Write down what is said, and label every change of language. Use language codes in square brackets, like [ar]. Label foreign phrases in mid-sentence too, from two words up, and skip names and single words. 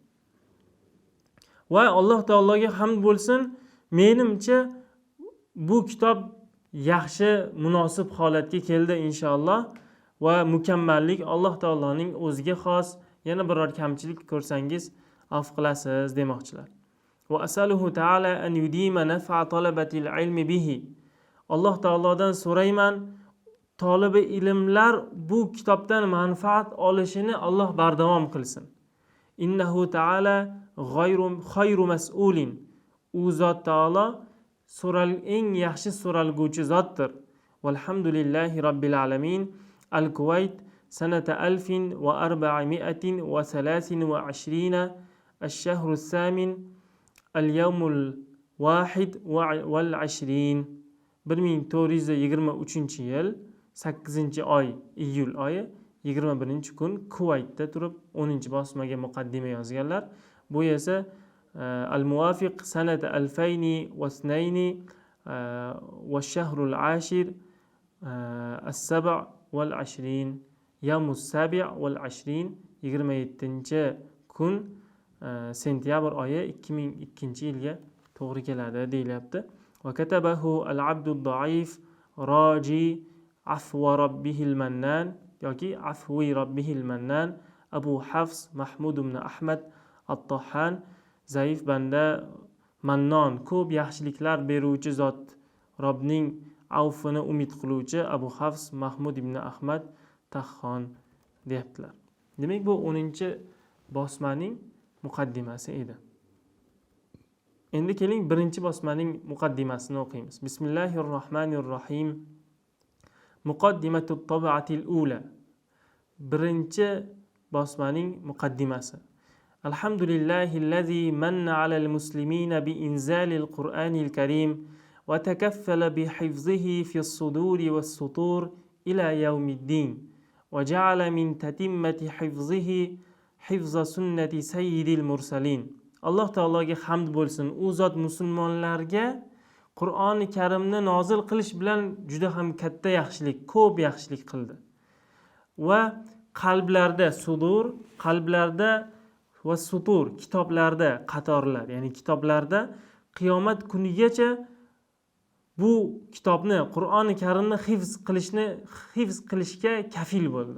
[uz] Va Alloh taologa hamd bo'lsin, menimcha bu kitob yaxshi, munosib holatga keldi inshaalloh va mukammallik Alloh taoloning o'ziga xos. Yana biror kamchilik ko'rsangiz afv qilasiz demoqchilar. [ar] وأسأله تعالى أن يديم نفع طلبة العلم به. [uz] Alloh taolodan so'rayman, tolibi ilmlar bu kitobdan manfaat olishini Alloh bardavom qilsin. [ar] إنه تعالى خير مسؤول. [uz] U zot taolo eng yaxshi so'ralguvchi zotdir. [ar] والحمد لله رب العالمين الكويت سنة 1423 الشهر الثامن اليوم الواحد والعشرين [uz] 1423 yil 8 oy iyul oyi 21 kun Kuvaytda turib 10-bosmaga muqaddima yozganlar. Bu esa [ar] الموافق سنة 2002 والشهر العاشر السبع والعشرين يوم السابع والعشرين [uz] 27 kun sentyabr oyi 2002 yilga to'g'ri keladi deyilyapti. [ar] وكتبه العبد الضعيف راجي عفو ربه المنان [uz] yoki [ar] عفو ربه المنان [uz] Abu Hafs Mahmud ibn Ahmad at-Tahhan, zaif banda mannon, ko'p yaxshiliklar beruvchi zot, Robbning avfini umid qiluvchi Abu Hafs Mahmud ibn Ahmad Tahhon deyaptilar. Demak, bu 10-bosmaning muqaddimasi edi. Endi keling birinchi bosmaning muqaddimasini o'qiymiz. [ar] بسم الله الرحمن الرحيم مقدمة الطبعة الأولى. [uz] Birinchi bosmaning muqaddimasi. [ar] الحمد لله الذي من على المسلمين بإنزال القرآن الكريم وتكفل بحفظه في الصدور والسطور إلى يوم الدين وجعل من تتمة حفظه حفظ سنة سيد المرسلين. [uz] Alloh taologa hamd bo'lsin. U zot musulmonlarga Qur'oni Karimni nozil qilish bilan juda ham katta yaxshilik, ko'p yaxshilik qildi. Va qalblarda sudur, qalblarda va sutur, kitoblarda qatorlar, ya'ni kitoblarda qiyomat kunigacha bu kitobni, Qur'oni Karimni hifz qilishga kafil bo'ldi.